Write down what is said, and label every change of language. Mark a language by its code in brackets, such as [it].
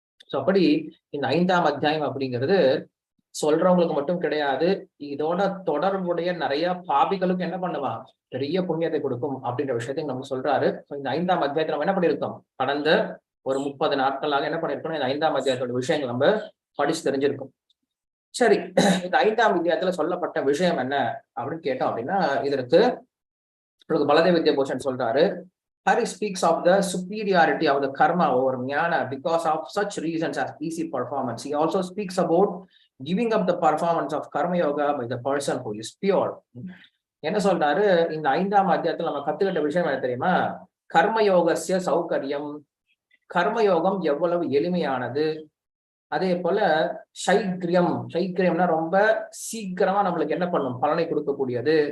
[ta] So அப்படி இந்த 5ஆம் அத்தியாயம் அப்படிங்கிறது சொல்றவங்களுக்கு மட்டும் கிடையாது, இதோட தொடர்புடைய நிறைய பாபிகளுக்கு என்ன பண்ணுவான், பெரிய புண்ணியத்தை கொடுக்கும் அப்படின்ற விஷயத்தையும் நம்ம சொல்றாரு. இந்த 5ஆம் அத்தியாயத்தை நம்ம என்ன பண்ணிருக்கோம், கடந்த ஒரு 30 நாட்களாக என்ன பண்ணிருக்கோம், இந்த 5ஆம் அத்தியாயத்தோட விஷயங்கள் நம்ம படிச்சு தெரிஞ்சிருக்கோம். சரி, இந்த 5ஆம் அத்தியாயத்துல சொல்லப்பட்ட விஷயம் என்ன அப்படின்னு கேட்டோம் அப்படின்னா, இதற்கு பலதேவ வித்யாபூஷன் சொல்றாரு, [en] Hari speaks of the superiority of the karma over jnana because of such reasons as easy performance. He also speaks about giving up the performance of karma yoga by the person who is pure. [ta] என்ன சொல்றாரு, இந்த 5ஆம் அத்தியாயத்துல நம்ம கத்துக்கிட்ட விஷயம் என்ன தெரியுமா, கர்மயோகஸ்ய சௌகரியம், கர்மயோகம் எவ்வளவு எளிமையானது, அதே போல சைக்கிரியம்னா ரொம்ப சீக்கிரமா நம்மளுக்கு என்ன பண்ணும், பலனை கொடுக்கக்கூடியது.